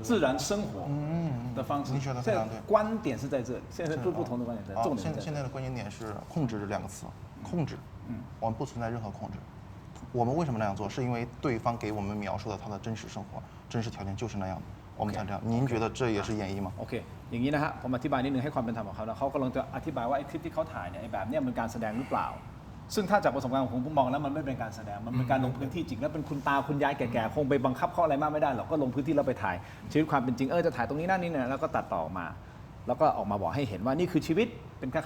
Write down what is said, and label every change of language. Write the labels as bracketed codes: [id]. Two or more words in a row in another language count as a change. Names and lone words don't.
[zh] 自然生活的方式。您说得非常对这个观点是在这里，现在不同的观点在，重点在这里。现在的关键点是控制这两个词，控制。我们不存在任何控制。我们为什么那样做？是因为对方给我们描述的他的真实生活、真实条件就是那样的，我们才这样。您觉得这也是演绎吗？ [th] โอเค อย่างนี้นะฮะ ผมอธิบายนิดนึงให้ความเป็นธรรมของเขานะเขากำลังจะอธิบายว่าไอ้คลิปที่เขาถ่ายเนี่ยไอ้แบบเนี้ยมันการแสดงหรือเปล่า ซึ่งถ้าจากประสบการณ์ของผมมองแล้วมันไม่เป็นการแสดง มันเป็นการลงพื้นที่จริง แล้วเป็นคุณตาคุณยายแก่ ๆ คงไปบังคับเขาอะไรมากไม่ได้หรอก ก็ลงพื้นที่แล้วไปถ่ายชีวิตความเป็นจริง จะถ่ายตรงนี้นั่นนี่เนี่ยแล้วก็ตัดต่อออกมา แล้วก็ออกมาบอกให้เห็นว่านี่คือชีวิต เป็นคล้าย